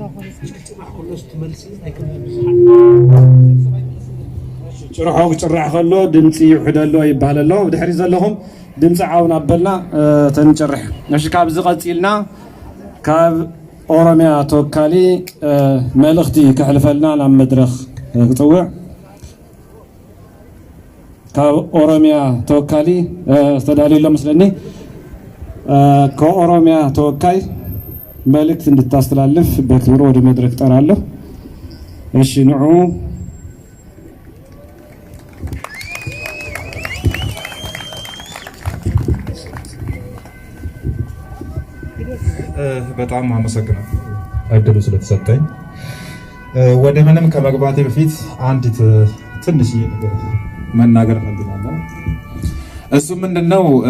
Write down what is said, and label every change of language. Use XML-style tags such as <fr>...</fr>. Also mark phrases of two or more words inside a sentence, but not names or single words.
<ti>ጭርሖ ክጭራዕ ከሎ ድምፂ ይውሕድ ኣሎ ይበሃል ኣሎ ብድሕሪት ዘለኹም ድምፂ ዓውን ኣበልና ተንጭርሕ እሺ ካብዚ ቀፂልና ካብ ኦሮሚያ ተወካሊ መልእኽቲ ክሕልፈልና ናብ መድረኽ ክፅውዕ ካብ ኦሮሚያ ተወካሊ ዝተዳልዩ ኣሎ መስለኒ</ti> <am>ከኦሮሚያ ተወካይ መልእክት እንድታስተላልፍ በክብሮ ወደ መድረክ ጠራለሁ</am> <ti>እሺ ንዑ</ti> <am>በጣም አመሰግናለሁ እድሉ ስለተሰጠኝ ወደ ምንም ከመግባቴ በፊት አንዲት ትንሽ መናገር ፈልጋለሁ እሱ ምንድነው</am>